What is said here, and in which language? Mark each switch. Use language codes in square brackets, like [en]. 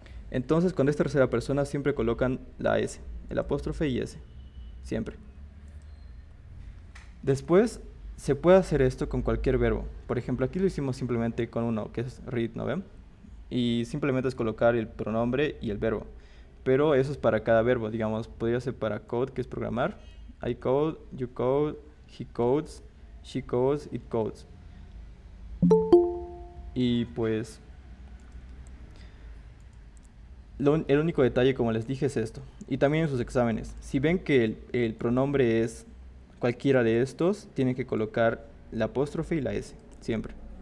[es] Entonces, cuando es tercera persona siempre colocan la S, el apóstrofe y S, siempre. Después se puede hacer esto con cualquier verbo. Por ejemplo, aquí lo hicimos simplemente con uno, que es read, ¿no ven? Y simplemente es colocar el pronombre y el verbo. Pero eso es para cada verbo, digamos, podría ser para code, que es programar. [en] I code, you code, he codes, she codes, it codes. [es] Y pues el único detalle, como les dije, es esto. Y también en sus exámenes. Si ven que el pronombre es cualquiera de estos, tienen que colocar la apóstrofe y la S, siempre.